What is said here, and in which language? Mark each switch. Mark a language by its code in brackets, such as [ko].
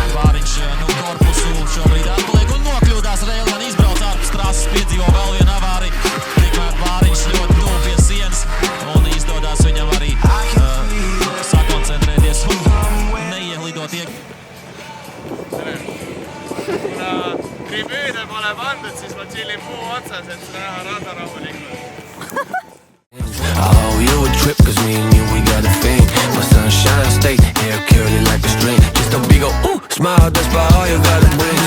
[lv] Bāriņš korpusu šobrīd atpaliek un nokļūdās. Railjan izbrauc ārpus trases, piedzīvo vēl vienu avāriju. Tikmēr Bāriņš ļoti tuvu pie sienas un izdodās viņam arī sakoncentrēties un neiehlidot [et] Kuna tribüüne pole pandud, siis ma chillin puu otsas, et seda näha rada rahulikult. [en] I owe you a trip, cause me and you, we got a thing. My sunshine state, hair curly like a string. Just a big ol' ooh, smile, that's about all you gotta bring.